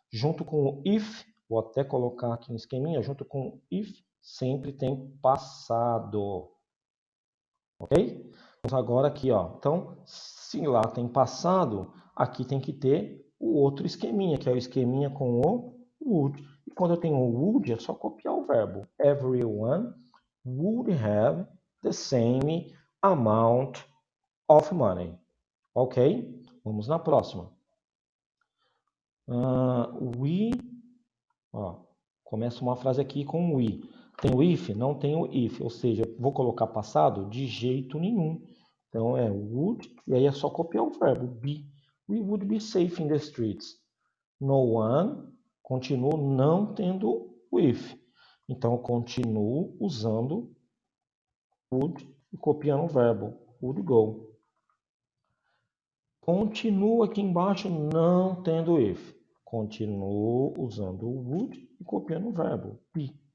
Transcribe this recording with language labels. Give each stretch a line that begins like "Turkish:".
Portuguese: Junto com o if, vou até colocar aqui um esqueminha, junto com o if, sempre tem passado. Ok? Vamos agora aqui, ó. Então, se lá tem passado, aqui tem que ter o outro esqueminha, que é o esqueminha com o would. E quando eu tenho o would, é só copiar o verbo.
English: Everyone would have the same amount of money.
Portuguese: Ok? Vamos na próxima. We, ó, começa uma frase aqui com we. Tem o if? Não tem o if, ou seja, vou colocar passado? De jeito nenhum. Então é would, e aí é só copiar o verbo be.
English: We would be safe in the streets. No one,
Portuguese: continuo não tendo o if. Então eu continuo usando would e copiando o verbo
English: would go.
Portuguese: Continuo aqui embaixo não tendo if. Continuo usando o would e copiando o verbo be.